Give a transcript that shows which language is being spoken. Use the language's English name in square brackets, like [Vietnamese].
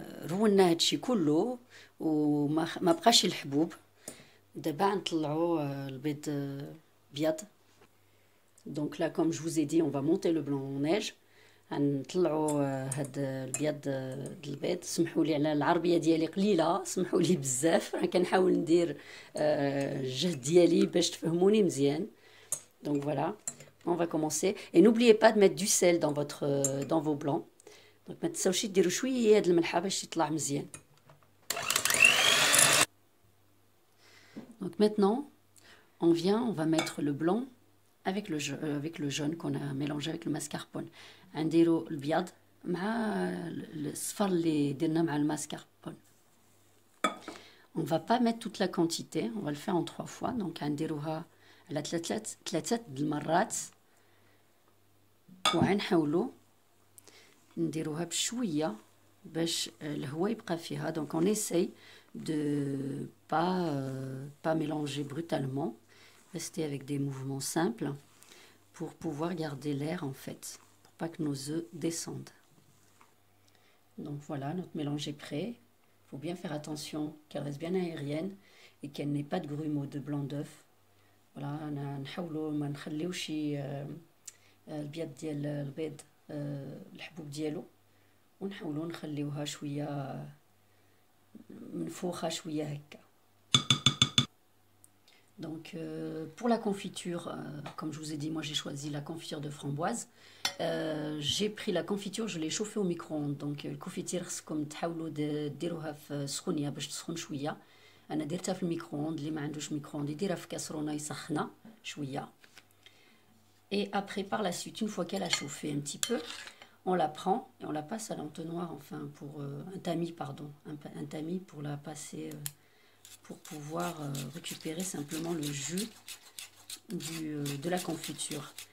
[Arabic] رونا هادشي كله وما بقاش الحبوب. دابا نطلعوا البيض بيض. [French] Donc là comme je vous ai dit, on va monter le blanc en neige. [Arabic] نطلعوا هاد البيض د البيض. سمحوا لي على العربيه ديالي قليله, سمحوا لي بزاف, راه كنحاول ندير الجهد ديالي باش تفهموني مزيان. [French] Donc voilà, on va commencer et n'oubliez pas de mettre du sel dans vos blancs. [Arabic] Donc ما تنساوش ديروا شويه د الملحه باش يطلع مزيان. [French] Donc maintenant on va mettre le blanc avec le jaune qu'on a mélangé avec le mascarpone. [Arabic] نديروا البيض مع الصفر اللي درنا مع الماسكاربون. [French] On va pas mettre toute la quantité, on va le faire en 3 fois. [Arabic] Donc نديروها على ثلاثه د المرات وغنحاولوا نديروها بشويه باش الهواء يبقى فيها. [French] Donc on essaye de pas mélanger brutalement, rester avec des mouvements simples pour pouvoir garder l'air en fait, pour pas que nos œufs descendent. Donc voilà, notre mélange est prêt. Il faut bien faire attention qu'elle reste bien aérienne et qu'elle n'ait pas de grumeaux de blanc d'œuf. [Arabic] Voilà, نحاولوا ما نخليوش البيض ديال البيض الحبوب ديالو, ونحاولوا نخليوها شويه منفوخه شويه هكا. [French] Donc pour la confiture, comme je vous ai dit, moi j'ai choisi la confiture de framboise. J'ai pris la confiture, je l'ai chauffée au micro-ondes. Donc [Arabic] الكونفيتير خصكم تحاولوا ديروها في سخونيه باش تسخن شويه. انا درتها في الميكرووند. اللي ما عندوش ميكرووند يديرها في كاسرونه يسخنها شويه. [French] Et après, par la suite, une fois qu'elle a chauffé un petit peu, on la prend et on la passe à l'entonnoir, enfin, pour un tamis, pardon, un tamis pour la passer, pour pouvoir récupérer simplement le jus de la confiture.